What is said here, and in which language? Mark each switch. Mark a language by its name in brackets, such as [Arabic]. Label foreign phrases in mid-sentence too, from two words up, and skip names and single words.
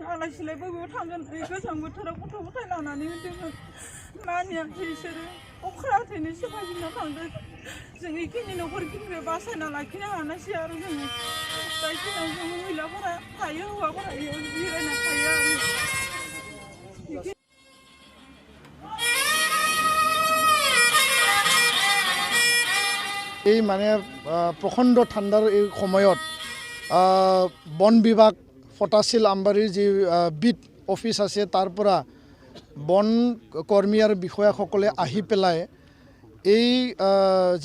[Bodo] आलाय सिलाय बयबो थांगोन गोजां बोथोराव गथ' गथाय लानानै होन्दोंमोन मानियाखै बिसोरो अखायाखैनो सेफायजोबना थांदों जों बेखिनि न'खरखिनिखौ बासायना लाखिनो हानायसै आरो जोङो जायखिनियाव जों महिलाफोरा थायो हौवाफोरा बेयाव जिरायना थायो आरो [Assamese] এই মানে প্ৰখণ্ড ঠাণ্ডাৰ এই সময়ত বন বিভাগ ফটাশিল আমবাৰীৰ যি [English] beat office [Assamese] আছে তাৰ পৰা বন কৰ্মী আৰু বিষয়াসকলে আহি পেলাই এই যি